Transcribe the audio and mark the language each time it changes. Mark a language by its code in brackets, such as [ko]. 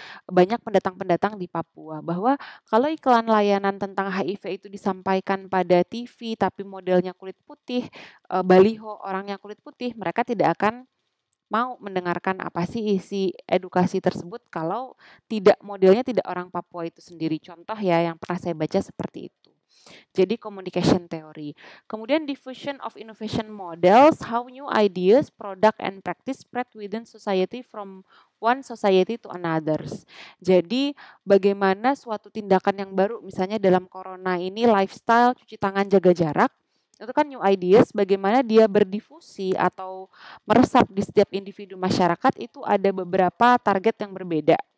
[id] Banyak pendatang-pendatang di Papua, bahwa kalau iklan layanan tentang HIV itu disampaikan pada TV tapi modelnya kulit putih, baliho orangnya kulit putih, mereka tidak akan mau mendengarkan apa sih isi edukasi tersebut kalau modelnya tidak orang Papua itu sendiri. Contoh ya yang pernah saya baca seperti itu. Jadi communication theory. Kemudian [en] diffusion of innovation models, how new ideas, product, and practice spread within society from one society to another. [id] Jadi bagaimana suatu tindakan yang baru, misalnya dalam corona ini lifestyle, cuci tangan, jaga jarak, Itu kan [en] new ideas, [id] bagaimana dia berdifusi atau meresap di setiap individu masyarakat itu ada beberapa target yang berbeda.